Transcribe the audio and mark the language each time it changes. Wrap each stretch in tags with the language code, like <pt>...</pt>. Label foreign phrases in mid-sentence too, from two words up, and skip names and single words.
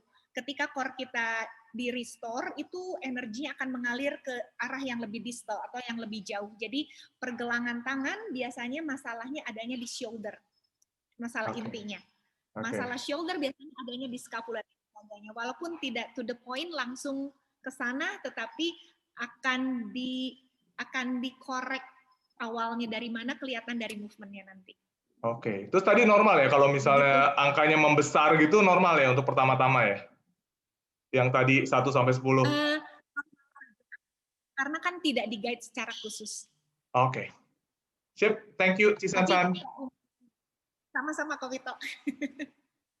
<id>Ketika core kita di restore, itu energinya akan mengalir ke arah yang lebih distal atau yang lebih jauh. Jadi pergelangan tangan biasanya masalahnya adanya di shoulder. Masalah intinya. Masalah shoulder biasanya adanya di scapula. Walaupun tidak</id> <en>to the point</en> <id>langsung ke sana, tetapi akan dikorek awalnya dari mana kelihatan dari movementnya nanti. Oke, terus tadi normal ya kalau misalnya angkanya membesar gitu normal ya untuk pertama-tama ya? Yang tadi 1 sampai 10? Karena kan tidak di-guide secara khusus. Oke. Sip,</id> <en>thank you Cisansan.</en> <id>Sama-sama Kak Wito.</id>